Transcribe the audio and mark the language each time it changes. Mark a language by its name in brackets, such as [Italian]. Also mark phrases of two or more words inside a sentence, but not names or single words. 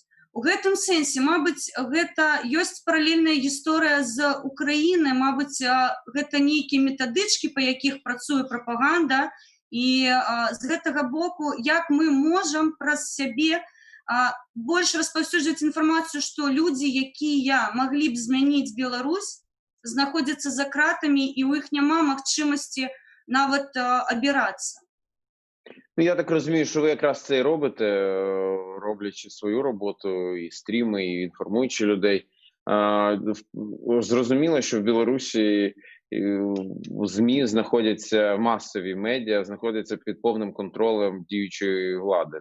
[Belarusian] У гэтым сэнсе, мабыць, гэта ёсць паралельная гісторыя з Украінай, мабыць, гэта нейкія метадычкі, па якіх працуе прапаганда, і з гэтага боку, як мы можам праз сябе больш распаўсюджваць інфармацыю, што людзі, якія маглі б змяніць Беларусь, знаходзяцца за кратамі, і ў іх няма магчымасці нават абірацца. [Ukrainian] Я так розумію, що ви якраз це і робите, роблячи свою роботу, і стріми, і інформуючи людей. Зрозуміло, що в Білорусі в ЗМІ знаходяться масові медіа, знаходяться під повним контролем діючої влади.